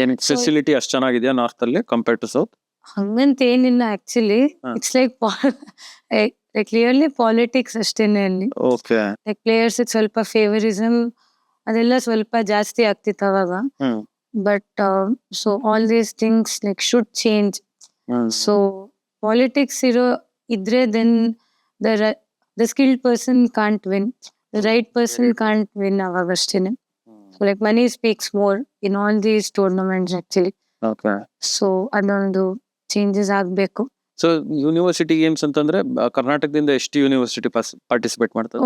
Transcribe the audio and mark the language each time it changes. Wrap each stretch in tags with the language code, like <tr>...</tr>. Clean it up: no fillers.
<kn>Facility ಅಷ್ಟು ಚೆನ್ನಾಗಿದೆಯಾ north ಅಲ್ಲಿ ಕಂಪೇರ್ ಟು ಸೌತ್? ಹಂಗಂತ ಏನಿಲ್ಲ actually.</kn> <en>It's like clearly politics ಅಷ್ಟೇನೆ ಅಲ್ಲಿ.</en> <kn>ಲೈಕ್ ಪ್ಲೇಯರ್ಸ್ ಸ್ವಲ್ಪ ಫೇವರಿಸಮ್ ಅದೆಲ್ಲ ಸ್ವಲ್ಪ ಜಾಸ್ತಿ ಆಗ್ತಿತ್ತು ಅವಾಗ.</kn> <en>But so all these things like should change. So politics ಇದ್ರೆ then the skilled person can't win, the right person can't win avagastine. So like money speaks more in all these tournaments actually. So</en> <kn>adondu changes agbeku. So university games ಅಂತಂದ್ರೆ ಕರ್ನಾಟಕದಿಂದ ಎಷ್ಟು university participate ಮಾಡ್ತಾರೆ?</kn>